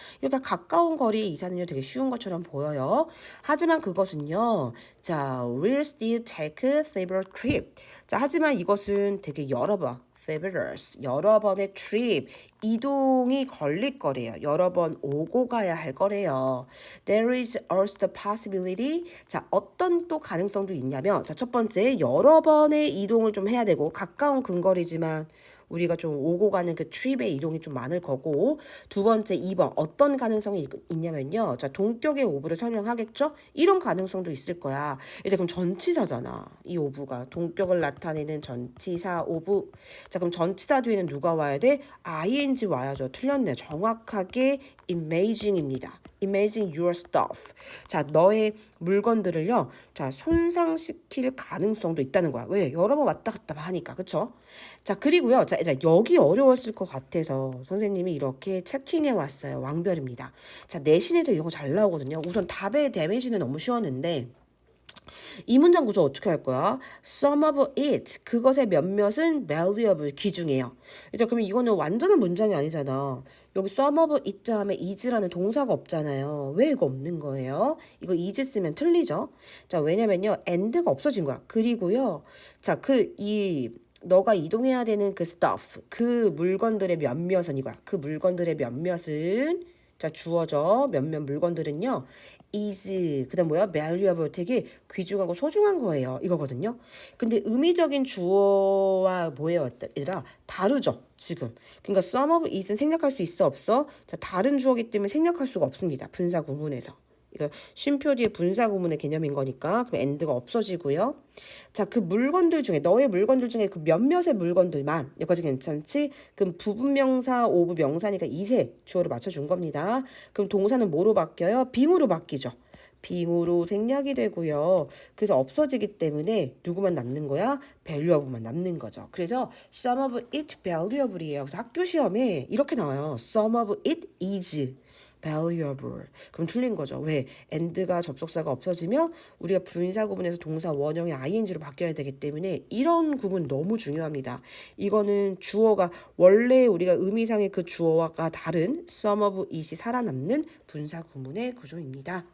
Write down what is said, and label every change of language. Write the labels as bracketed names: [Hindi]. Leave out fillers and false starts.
[Korean] 이렇게 가까운 거리에 이사는요, 되게 쉬운 것처럼 보여요. 하지만 그것은요, 자, [English] will still take several trip. [Korean] 자, 하지만 이것은 되게 여러 번. travelers 여러 번의 trip 이동이 걸릴 거래요. 여러 번 오고 가야 할 거래요. [English] There is also the possibility. [Korean] 자, 어떤 또 가능성도 있냐면 자, 첫 번째 여러 번의 이동을 좀 해야 되고 가까운 근거리지만 우리가 좀 오고 가는 그 트립의 이동이 좀 많을 거고 두 번째 2번 어떤 가능성이 있냐면요. 자, 동격의 오브를 설명하겠죠? 이런 가능성도 있을 거야. 일단 그럼 전치사잖아. 이 오브가 동격을 나타내는 전치사 오브. 자, 그럼 전치사 뒤에는 누가 와야 돼? ing 와야죠. 틀렸네. 정확하게 amazing입니다. [English] Amazing your stuff. [Korean] 자, 너의 물건들을요. 자, 손상시킬 가능성도 있다는 거야. 왜? 여러 번 왔다 갔다 하니까. 그쵸? 자, 그리고요. 자, 여기 어려웠을 것 같아서 선생님이 이렇게 체킹해 왔어요. 왕별입니다. 자, 내신에서 이런 거 잘 나오거든요. 우선 답의 데미지는 너무 쉬웠는데 이 문장 구조 어떻게 할 거야? [English] Some of it, [Korean] 그것의 몇몇은 [English] valuable, [Korean] 귀중해요. 이제 그러면 이거는 완전한 문장이 아니잖아. 여기 [English] some of it [Korean] 다음에 is라는 동사가 없잖아요. 왜 이거 없는 거예요? 이거 is 쓰면 틀리죠? 자, 왜냐면요. and가 없어진 거야. 그리고요. 자, 너가 이동해야 되는 그 stuff, 그 물건들의 몇몇은 이거야. 그 물건들의 몇몇은 자, 주어져 몇몇 물건들은요. is 그다음 뭐야? valuable 되게 귀중하고 소중한 거예요. 이거거든요. 근데 의미적인 주어와 뭐예요? 얘들아 다르죠. 지금. 그러니까 [English] some of it [Korean] 은 생략할 수 있어 없어? 자, 다른 주어기 때문에 생략할 수가 없습니다. 분사 구문에서. 이거 쉼표 뒤에 분사 구문의 개념인 거니까 그럼 and가 없어지고요. 자, 그 물건들 중에 너의 물건들 중에 그 몇몇의 물건들만 여기까지 괜찮지? 그럼 부분명사 오브 명사니까 이세 주어로 맞춰준 겁니다. 그럼 동사는 뭐로 바뀌어요? 빙으로 바뀌죠. 빙으로 생략이 되고요. 그래서 없어지기 때문에 누구만 남는 거야? valuable만 남는 거죠. 그래서 [English] some of it valuable이에요. [Korean] 그래서 학교 시험에 이렇게 나와요. [English] some of it is valuable. [Korean] 그럼 틀린 거죠. 왜? and가 접속사가 없어지면 우리가 분사 구문에서 동사 원형이 ing로 바뀌어야 되기 때문에 이런 구문 너무 중요합니다. 이거는 주어가 원래 우리가 의미상의 그 주어가 다른 [English] some of it [Korean] 이 살아남는 분사 구문의 구조입니다.